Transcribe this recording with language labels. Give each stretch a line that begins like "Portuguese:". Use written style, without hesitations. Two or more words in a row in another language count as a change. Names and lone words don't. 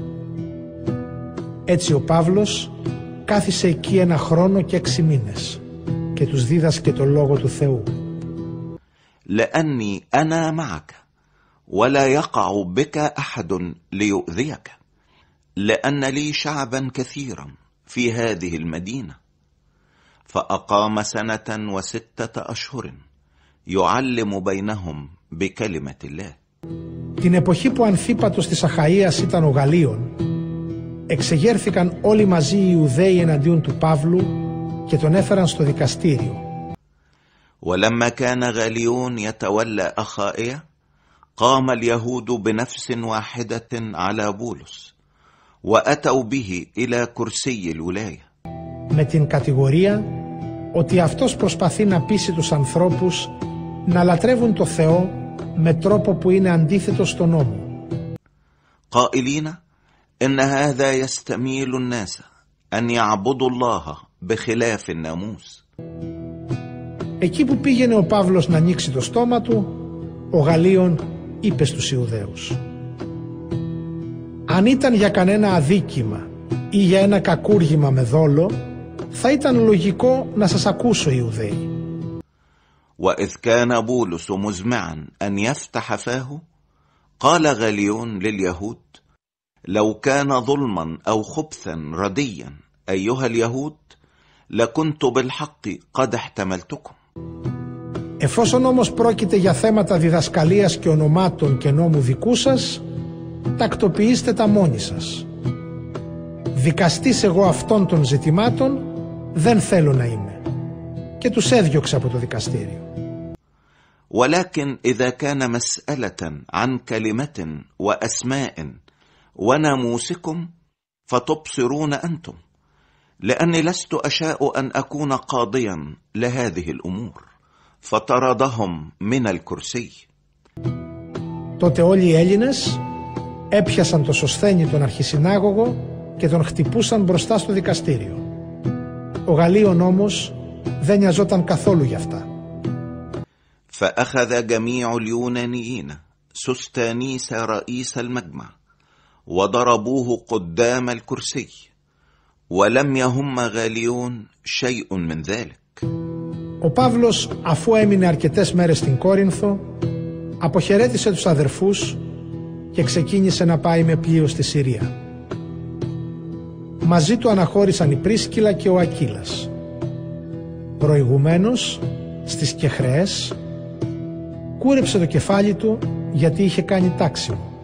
Greek: Έτσι ο Παύλος κάθισε εκεί 1 χρόνο και 6 μήνες και τους δίδασκε το λόγο του Θεού.
Arabic: لأني أنا معك ولا يقع بك أحد ليؤذيك لأن لي شعبا كثيرا في هذه المدينة. فأقام 1 و6 أشهر يعلم بينهم بكلمة الله.
Greek: Την εποχή που Ανθίπατος της Αχαΐας ήταν ο Γαλλίων, εξεγέρθηκαν όλοι μαζί οι Ιουδαίοι εναντίον του Παύλου και τον έφεραν στο δικαστήριο.
Arabic: ولما كان غاليون يتولى أخائيا قام اليهود بنفس واحدة على بولس وأتوا به إلى كرسي الولاية.
Greek: Με την κατηγορία ότι αυτός προσπαθεί να πείσει τους ανθρώπους να λατρεύουν το Θεό με τρόπο που είναι αντίθετο στον νόμο.
Arabic: قائلين إن هذا يستميل الناس أن يعبدوا الله بخلاف الناموس.
Greek: Εκεί που πήγαινε ο Παύλος να ανοίξει το στόμα του, ο Γαλλίων είπε στους Ιουδαίους: αν ήταν για κανένα αδίκημα ή για ένα κακούργημα με δόλο, θα ήταν λογικό να σας ακούσω, Ιουδαίοι.
Arabic: وإذ كان بولس مزمعا أن يفتح فاه قال غاليون لليهود: لو كان ظلما أو خبثا رديا أيها اليهود لكنت بالحق قد احتملتكم.
Greek: Εφόσον όμως πρόκειται για θέματα διδασκαλίας και ονομάτων και νόμου δικού σας, τακτοποιήστε τα μόνοι σας. Δικαστής εγώ αυτών των ζητημάτων δεν θέλω να είμαι. Και τους έδιωξε από το δικαστήριο.
Arabic: ولكن إذا كان مسألة عن كلمة وأسماء وناموسكم فتبصرون أنتم لأني لست أشاء أن أكون قاضيا لهذه الأمور. فطردهم من الكرسي.
Greek: Τότε όλοι οι Έλληνες έπιασαν το Σωσθένη τον αρχισυνάγωγο και τον χτυπούσαν μπροστά στο δικαστήριο. Ο Γαλλίων όμως δεν νοιαζόταν καθόλου γι' αυτά.
Arabic: فأخذ جميع اليونانيين سوستانيس رئيس المجمع وضربوه قدام الكرسي ولم يهم غاليون شيء من ذلك.
Greek: Ο Παύλος, αφού έμεινε αρκετές μέρες στην Κόρινθο, αποχαιρέτησε τους αδερφούς και ξεκίνησε να πάει με πλοίο στη Συρία. Μαζί του αναχώρησαν η Πρίσκιλα και ο Ακύλας. Προηγουμένως, στις Κεχρεές, κούρεψε το κεφάλι του γιατί είχε κάνει τάξιμο.